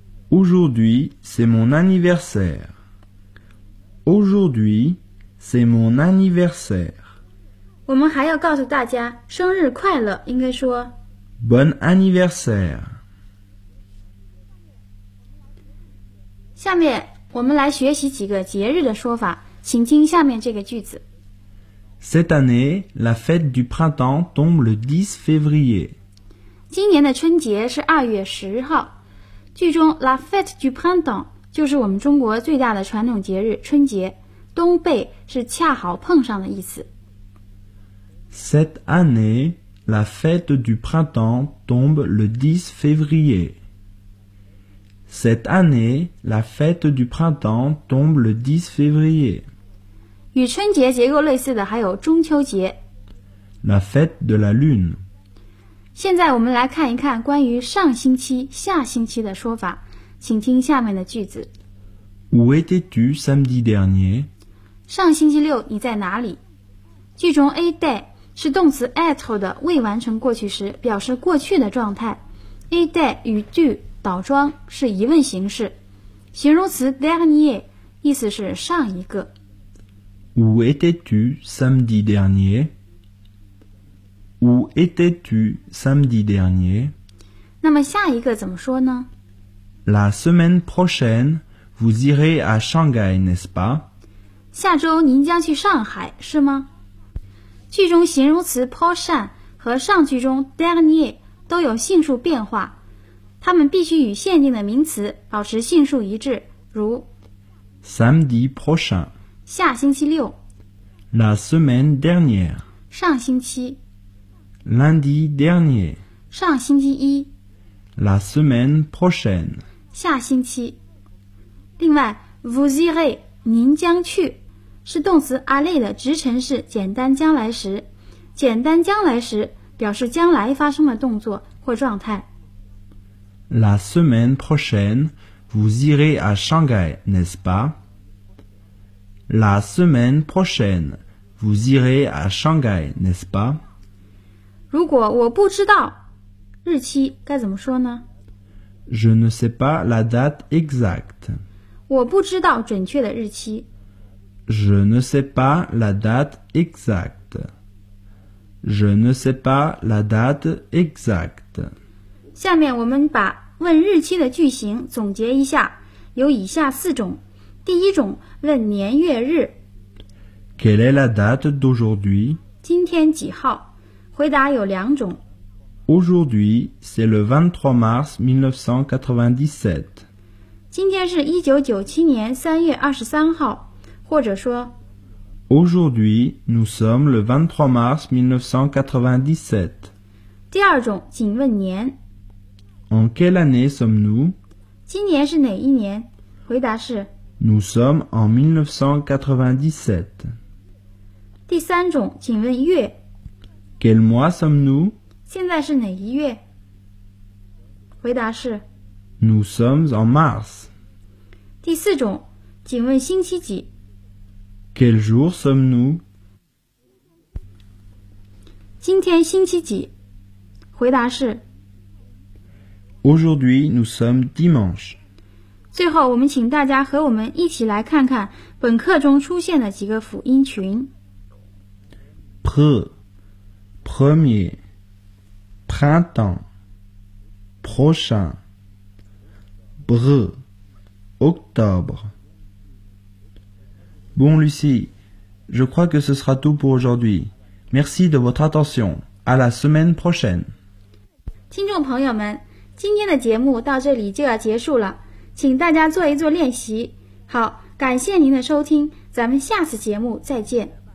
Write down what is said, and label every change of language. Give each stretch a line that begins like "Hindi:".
French: Aujourd'hui, c'est mon anniversaire. Aujourd'hui, c'est mon anniversaire.
Chinese: 我们还要告诉大家生日快乐，应该说
French: Bon anniversaire.
Chinese: 下面我们来学习几个节日的说法，请听下面这个句子。
French: Cette année, la fête du printemps tombe le 10 février.
Chinese: 今年的春节是2月10号。句中
French: la fête du printemps
Chinese: 就是我们中国最大的传统节日春节。冬备是恰好碰上的意思。
French: Cette année, la fête du printemps tombe le 10 février. Cette année, la fête du printemps tombe le 10 février.
Chinese: 与春节结构类似的还有中秋节
French: La fête de la lune
Chinese: 现在我们来看一看关于上星期、下星期的说法请听下面的句子
French: Où étais-tu samedi dernier?
Chinese: 上星期六你在哪里句中 était 是动词 être 的未完成过去时表示过去的状态 était 与 du 倒装是疑问形式形容词 dernier 意思是上一个
French: Où étais-tu samedi dernier? Où étais-tu samedi dernier?
Chinese: 那么下一个怎么说呢?
French: La semaine prochaine, vous irez à Shanghai, n'est-ce pas?
Chinese: 下周您将去上海，是吗？句中形容词 prochain 和上句中 dernier 都有性数变化，它们必须与限定的名词保持性数一致，如
French: samedi prochain.
Chinese: 下星期六
French: La semaine dernière
Chinese: 上星期
French: Lundi dernier
Chinese: 上星期一
French: La semaine prochaine.
Chinese: 下星期。另外
French: vous irez,
Chinese: 您将去是动词 aller 的直陈式简单将来时。简单将来时表示将来发生的动作或状态。
French: La semaine prochaine, vous irez à Shanghai, n'est-ce pas? La semaine prochaine, vous irez à Shanghai, n'est-ce pas?
Chinese: 如果我不知道日期该怎么说呢？
French: Je ne sais pas la date exacte.
Chinese: 我不知道准确的日期。
French: Je ne sais pas la date exacte. Je ne sais pas la date exacte.
Chinese: 下面我们把问日期的句型总结一下，有以下四种。第一种，问年月日。
French: Quelle est la date d'aujourd'hui?
Chinese: 今天几号？回答有两种。
French: Aujourd'hui, c'est le 23 mars 1997.
Chinese: 今天是1997年3月23号，或者说。
French: Aujourd'hui, nous sommes le 23 mars 1997.
Chinese: 第二种，仅问年。
French: En quelle année sommes-nous?
Chinese: 今年是哪一年？回答是。
French: Nous sommes en 1997.
Chinese: 第三种，请问月。
French: Quel mois sommes-nous?
Chinese: 现在是哪一月？回答是。
French: Nous sommes en mars.
Chinese: 第四种，请问星期几。
French: Quel jour sommes-nous?
Chinese: 今天星期几？回答是。
French: Aujourd'hui, nous sommes dimanche.
Chinese: 最后，我们请大家和我们一起来看看本课中出现的几个辅音群。
French: Pre, premier, printemps, prochain, bre, octobre. Bon, Lucie, je crois que ce sera tout pour aujourd'hui. Merci de votre attention. À la semaine prochaine.
Chinese: 听众朋友们，今天的节目到这里就要结束了，请大家做一做练习。好，感谢您的收听，咱们下次节目再见。